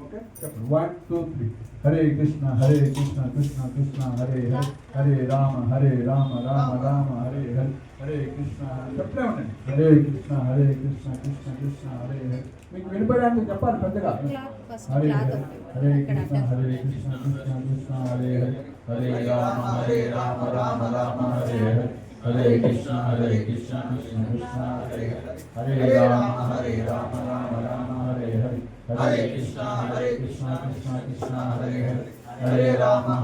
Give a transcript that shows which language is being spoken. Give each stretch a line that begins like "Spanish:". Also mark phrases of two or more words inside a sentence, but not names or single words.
Telugu: ఓకే చెప్పండి 1 2 3 హరే కృష్ణ కృష్ణ కృష్ణ హరే హరే హరే రామ రామ రామ హరే హరే హరే కృష్ణ చెప్తూనే ఉండండి హరే కృష్ణ కృష్ణ కృష్ణ హరే హరే మీకు వినపడడానికి చెప్పాలి పెద్దగా హరే హరే కృష్ణ కృష్ణ కృష్ణ హరే హరే హరే రామ రామ హరే హరే హరే కృష్ణ కృష్ణ కృష్ణ హరే హరే రామ రామ హరే హరే హరే కృష్ణ కృష్ణ కృష్ణ హరే హరే హరే రామ